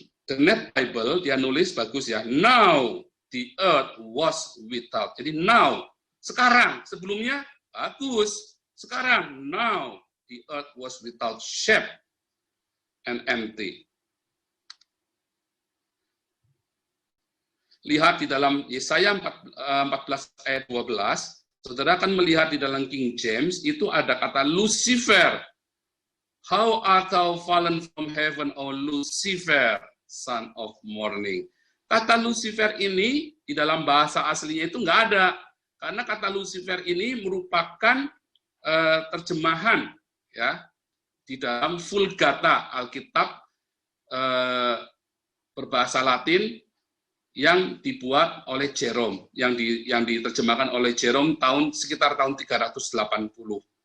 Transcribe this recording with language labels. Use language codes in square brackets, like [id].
[en] The Net Bible, [id] dia nulis bagus ya, [en] now the earth was without. [id] Jadi now, sekarang, sebelumnya bagus. [en] Sekarang, now the earth was without shape and empty. [id] Lihat di dalam Yesaya 14 ayat 12, saudara akan melihat di dalam King James, itu ada kata Lucifer. [en] How art thou fallen from heaven, O Lucifer, son of morning. [id] Kata Lucifer ini di dalam bahasa aslinya itu nggak ada. Karena kata Lucifer ini merupakan terjemahan ya di dalam Vulgata Alkitab berbahasa Latin yang dibuat oleh Jerome, yang diterjemahkan oleh Jerome sekitar tahun 380.